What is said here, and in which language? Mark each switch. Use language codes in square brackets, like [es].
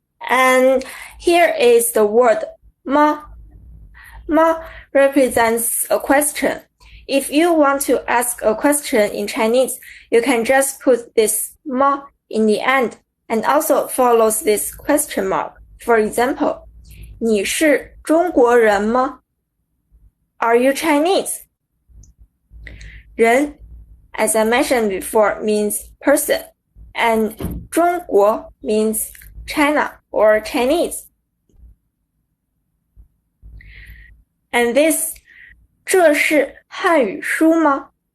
[en] And here is the word 吗。 Ma represents a question. If you want to ask a question in Chinese, you can just put this ma in the end and also follows this question mark. [zh] For example, 你是中国人吗？ [en] Are you Chinese? 人, as I mentioned before, means person, and 中国 means China or Chinese. And this, [zh] 这是汉语书吗？